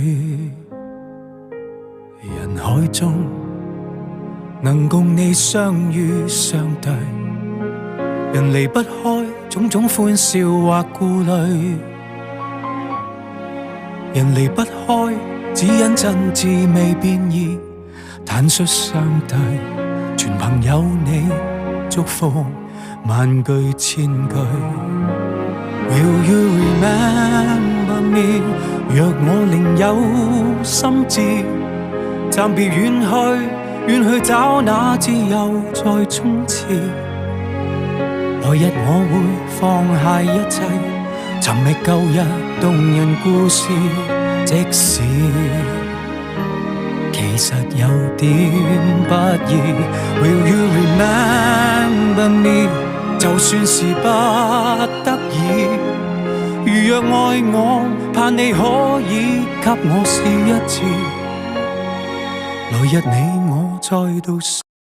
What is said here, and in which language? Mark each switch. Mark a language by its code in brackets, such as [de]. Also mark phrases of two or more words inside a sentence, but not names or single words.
[yue] 人海中能共你相遇相對，人離不開種種歡笑或顧慮，人離不開只因真摯未變異，坦率相對，全憑有你祝福萬句千句。 [en] Will you remember me？ [yue] 若我另有心志，暫別遠去，遠去找那自由在衝刺。來日我會放下一切，尋覓舊日動人故事，即使其實有點不易。 [en] Will you remember me？ [yue] 就算是不得已，如若愛我，盼你可以給我試一次。來日你我再度相